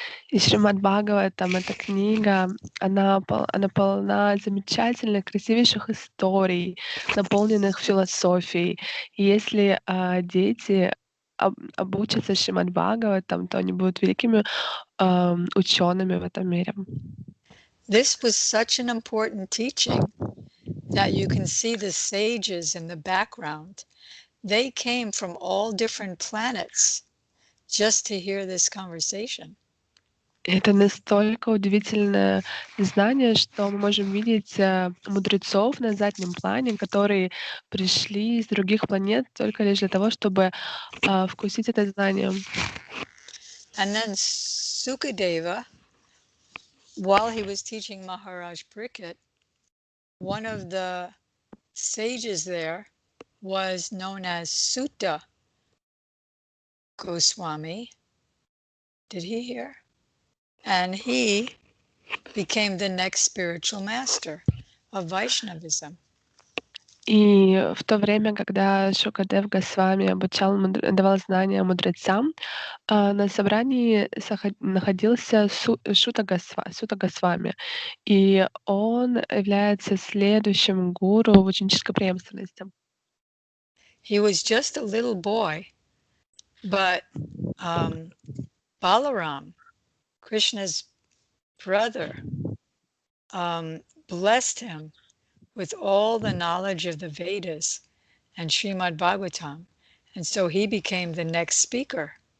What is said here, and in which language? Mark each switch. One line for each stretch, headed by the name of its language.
Russian: И Шримад Бхагаватам, эта книга, она полна замечательных, красивейших историй, наполненных философией. И если дети обучатся Шримад Бхагаватам, то они будут великими учеными в этом мире.
English: This was such an important teaching that you can see the sages in the background. They came from all different planets just to hear this conversation.
Russian: Это настолько удивительное знание, что мы можем видеть мудрецов на заднем плане, которые пришли из других планет только лишь для того, чтобы вкусить это знание.
English: And then Sukadeva, while he was teaching Maharaj Pariksit, one of the sages there was known as Sutta Goswami. Did he hear? And he became the next spiritual master of Vaishnavism.
Russian: И в то время, когда Шукадев Госвами давал знания мудрецам, на собрании находился Сута Госвами, и он является следующим гуру в ученической преемственности.
English: He was just a little boy, but Balaram, Krishna's brother, blessed him with all the knowledge of the Vedas and Srimad Bhagavatam, and so he became the next speaker.